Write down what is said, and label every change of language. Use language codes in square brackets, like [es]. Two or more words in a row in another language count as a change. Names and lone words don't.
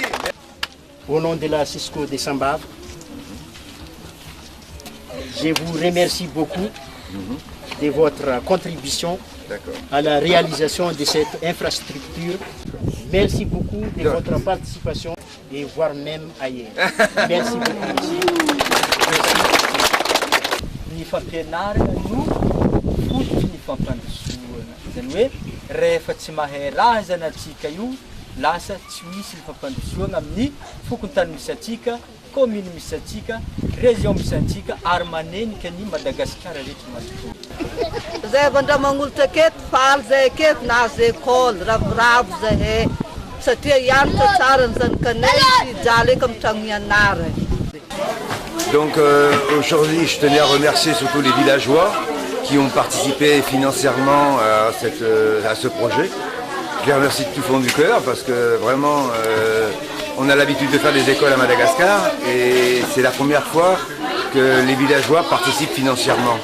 [fr] Au nom de la Cisco de Sambave, je vous remercie beaucoup de votre contribution à la réalisation de cette infrastructure. Merci beaucoup de votre participation et voire même ailleurs. Merci beaucoup, monsieur. [mg] Ny fampianarana no fototra ny fampandrosoana. Izany hoe rehefa tsy mahay raha zany atsika io, lasa tsy misy ny fampandrosoana amin'ny fokony tany misy atsika, commune misy atsika, région misy atsika ary manenika ny Madagasikara rehetra manontolo. Zay Andramangolo taketo faly zay aketo nahazo école ravoravo zahay satria hianatra tsara ny zanakanay hijaly eky amin'ny trano mianarana. [fr] Donc aujourd'hui, je tenais à remercier surtout les villageois qui ont participé financièrement à ce projet. Je les remercie de tout fond du cœur parce que vraiment, on a l'habitude de faire des écoles à Madagascar et c'est la première fois que les villageois participent financièrement.